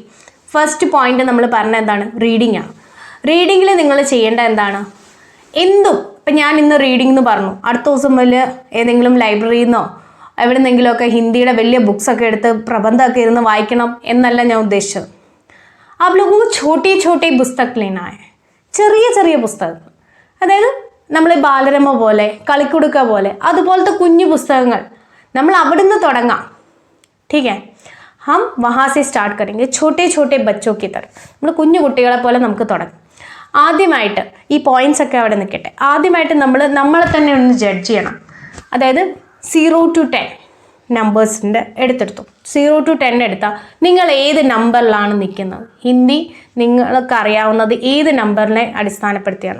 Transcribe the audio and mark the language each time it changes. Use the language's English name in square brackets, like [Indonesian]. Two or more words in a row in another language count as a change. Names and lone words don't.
[Malayalam] ഫസ്റ്റ് പോയിന്റ് നമ്മൾ പറഞ്ഞ എന്താണ്? റീഡിംഗ് ആണ്. റീഡിങ്ങിൽ നിങ്ങൾ ചെയ്യേണ്ട എന്താണ്? എന്തും. ഇപ്പം ഞാൻ ഇന്ന് റീഡിംഗ് എന്ന് പറഞ്ഞു, അടുത്ത ദിവസം വലിയ ഏതെങ്കിലും ലൈബ്രറിയിൽ നിന്നോ എവിടെന്നെങ്കിലുമൊക്കെ ഹിന്ദിയുടെ വലിയ ബുക്സൊക്കെ എടുത്ത് പ്രബന്ധമൊക്കെ ഇരുന്ന് വായിക്കണം എന്നല്ല ഞാൻ ഉദ്ദേശിച്ചത്. [Hindi] आप लोगों को छोटे പുസ്തകം लेना है. [Malayalam] ചെറിയ പുസ്തകങ്ങൾ. അതായത് നമ്മൾ ബാലരമ പോലെ, കളിക്കുടുക്ക പോലെ, അതുപോലത്തെ കുഞ്ഞു പുസ്തകങ്ങൾ നമ്മൾ അവിടെ നിന്ന് തുടങ്ങാം. [Hindi] ठीक है, हम वहाँ से स्टार्ट करेंगे. छोटे बच्चों की तरह [Malayalam] നമ്മൾ കുഞ്ഞു കുട്ടികളെ പോലെ നമുക്ക് തുടങ്ങാം. ആദ്യമായിട്ട് ഈ പോയിന്റ്സ് ഒക്കെ അവിടെ നിൽക്കട്ടെ. ആദ്യമായിട്ട് നമ്മളെ തന്നെ ഒന്ന് ജഡ്ജ് ചെയ്യണം. അതായത് 0 to 10 നമ്പേഴ്സിൻ്റെ എടുത്തു. 0 to 10 എടുത്താൽ നിങ്ങൾ ഏത് നമ്പറിലാണ് നിൽക്കുന്നത്? ഹിന്ദി നിങ്ങൾക്ക് അറിയാവുന്നത് ഏത് നമ്പറിനെ അടിസ്ഥാനപ്പെടുത്തിയാണ്?